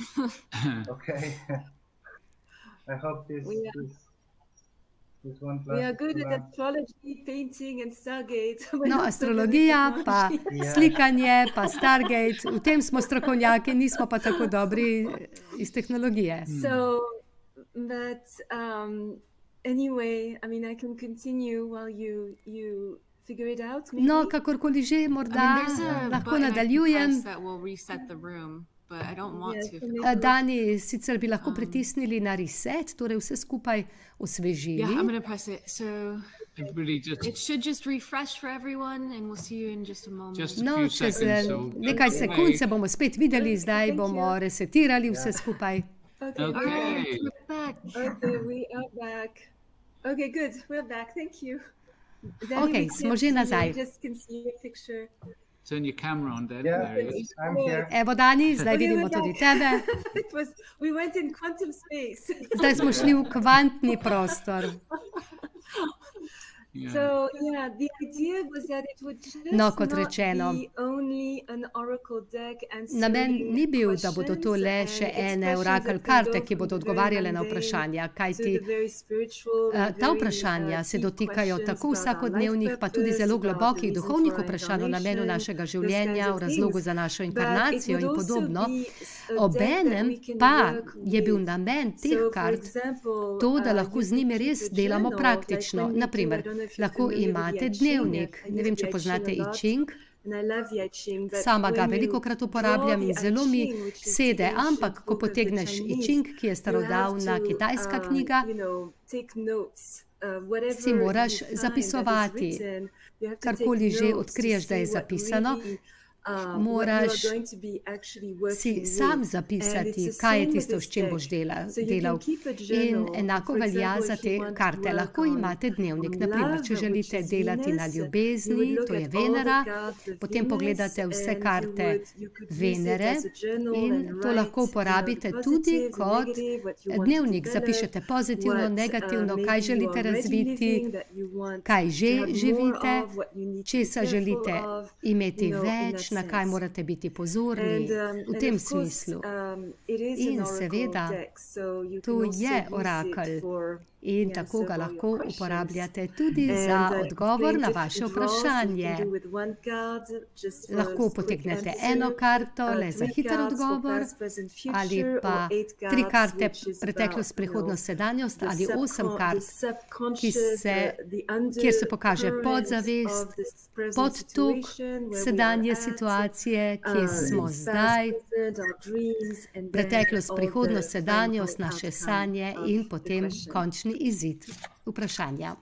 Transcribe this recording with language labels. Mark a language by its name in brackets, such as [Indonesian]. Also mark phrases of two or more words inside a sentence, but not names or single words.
[Slovenian] No, astrologija, pa slikanje, pa Stargate, v tem smo strokovnjaki, nismo pa tako dobri iz tehnologije. [English] But anyway, I mean, I can continue while you figure it out. Maybe? [Slovenian] No, kakorkoli že, morda lahko nadaljujem. Dani, sicer bi lahko pritisnili na reset, torej vse skupaj osvežili. [English] Yeah, I'm going to press it. So it should just refresh for everyone and we'll see you in just a moment. [Slovenian] No, čez nekaj sekund se bomo spet videli, zdaj bomo resetirali vse skupaj. [English] Okay. We're back. Okay, we are back. Okay, good. We're back. Thank you. [Slovenian] Okay, smo že nazaj. [English] Just can see your picture. Turn your camera on, Dani. There it is. I'm here. [Slovenian] Evo, Dani, zdaj vidimo tudi tebe. [English] We went in quantum space. [Slovenian] Zdaj smo šli v kvantni prostor. [English] So, yeah, the idea was that it would just not be only an oracle deck answering [Slovenian] namen ni bil, da bodo to le [English] questions [Slovenian] še [English] and [Slovenian] ene orakel [English] expressions [Slovenian] karte, [English] that [Slovenian] ki [English] go [Slovenian] bodo [English] from the very [Slovenian] odgovarjale na [English] mundane [Slovenian] vprašanja, [English] to [Slovenian] kajti [English] the very spiritual, [Slovenian] ta [English] very, [Slovenian] vprašanja se [English] deep [Slovenian] dotikajo [English] questions [Slovenian] tako [English] about our [Slovenian] vsakodnevnih, [English] life [Slovenian] pa tudi [English] purpose, [Slovenian] zelo [English] about the [Slovenian] globokih [English] reason [Slovenian] duhovnih [English] for our [Slovenian] vprašanj o namenu [English] incarnation, [Slovenian] našega [English] those [Slovenian] življenja, [English] kinds [Slovenian] o [English] of [Slovenian] razlogu [English] things. [Slovenian] za našo [English] But it [Slovenian] inkarnacijo [English] would [Slovenian] in [English] also [Slovenian] podobno. [English] be a deck that [Slovenian] Obenem [English] we can [Slovenian] pa [English] work [Slovenian] je bil [English] with. [Slovenian] namen teh [English] So, for [Slovenian] kart [English] example, [Slovenian] to, da lahko [English] you [Slovenian] z njimi [English] could [Slovenian] res [English] keep a [Slovenian] delamo [English] journal, [Slovenian] praktično. [English] like when we do, I [Slovenian] Naprimer, [English] don't know if you're [Slovenian] lahko [English] familiar with the [Slovenian] imate [English] I Ching. [Slovenian] dnevnik, [English] I [Slovenian] ne vem, [English] use [Slovenian] če [English] the I [Slovenian] poznate [English] Ching a [Slovenian] I [English] lot. [Slovenian] Ching. [English] And I love the I Ching, but [Slovenian] Sama ga [English] when you [Slovenian] velikokrat [English] draw [Slovenian] uporabljam [English] the [Slovenian] in [English] I [Slovenian] zelo mi [English] Ching, which is the [Slovenian] sede, ampak [English] ancient [Slovenian] ko [English] book of the [Slovenian] potegneš I [English] Chinese, [Slovenian] Ching, ki je [English] you have [Slovenian] starodavna [English] to, [Slovenian] kitajska knjiga, [English] you know, take notes. Whatever [Slovenian] si moraš [English] you find [Slovenian] zapisovati. [English] that is written, you have to [Slovenian] Karkoli [English] take [Slovenian] že [English] notes to [Slovenian] odkriješ, da je [English] see what [Slovenian] zapisano, [English] really, [Slovenian] moraš [English] what you are going to be actually [Slovenian] si [English] working [Slovenian] sam [English] with. And [Slovenian] zapisati, [English] it's the [Slovenian] kaj je [English] same with [Slovenian] tisto, [English] this [Slovenian] s čim [English] deck. [Slovenian] boš [English] So you [Slovenian] delal. [English] can keep a [Slovenian] In [English] journal. [Slovenian] enako [English] For [Slovenian] velja [English] example, [Slovenian] za [English] if [Slovenian] te [English] you want to [Slovenian] karte. [English] work [Slovenian] Lahko imate dnevnik, [English] on [Slovenian] naprimer, [English] love, [Slovenian] če [English] which [Slovenian] želite [English] is [Slovenian] delati na [English] Venus, you [Slovenian] ljubezni, [English] would look [Slovenian] to je [English] at all the [Slovenian] Venera, [English] gods of [Slovenian] potem [English] Venus [Slovenian] pogledate vse [English] and [Slovenian] karte [English] you could use it [Slovenian] Venere [English] as a journal [Slovenian] in [English] and [Slovenian] to [English] write, [Slovenian] lahko uporabite [English] the [Slovenian] tudi [English] positive, the [Slovenian] kot [English] negative, what you want to [Slovenian] dnevnik. [English] develop, [Slovenian] Zapišete pozitivno, [English] what, [Slovenian] negativno, [English] maybe [Slovenian] kaj [English] you [Slovenian] želite [English] are already [Slovenian] razviti, [English] living that you want [Slovenian] kaj [English] to [Slovenian] že [English] have more [Slovenian] živite, [English] of, what you need to be [Slovenian] česa [English] careful [Slovenian] želite [English] of, [Slovenian] imeti [English] you know, [Slovenian] in več, [English] that [Slovenian] na kaj [English] sense. [Slovenian] morate biti pozorni, v [English] And [Slovenian] tem [English] of course, [Slovenian] smislu. [English] it is an [Slovenian] In [English] oracle [Slovenian] seveda, [English] deck, so you [Slovenian] to [English] can also [Slovenian] je [English] use it [Slovenian] orakelj. [English] for [Slovenian] In [English] the [Slovenian] tako [English] answer [Slovenian] ga [English] of all [Slovenian] lahko [English] your questions. [Slovenian] uporabljate tudi [English] And, [Slovenian] za [English] if [Slovenian] odgovor [English] you [Slovenian] na [English] take [Slovenian] vaše [English] different draws, you [Slovenian] vprašanje. [English] can do with one card, just for [Slovenian] Lahko [English] a quick [Slovenian] potegnete [English] answer, [Slovenian] eno karto le za [English] three [Slovenian] hiter [English] cards for [Slovenian] odgovor, [English] past, present, [Slovenian] ali [English] future, [Slovenian] pa [English] or eight [Slovenian] tri [English] cards, [Slovenian] karte [English] which is [Slovenian] preteklost, [English] about, you know, [Slovenian] prihodnost, sedanjost, [English] the [Slovenian] ali 8 [English] the [Slovenian] kart, [English] subconscious, [Slovenian] kjer se pokaže podzavest, podtok sedanje situacije, kje smo zdaj, preteklost, prihodnost, sedanjost, naše sanje in potem končni izid vprašanja.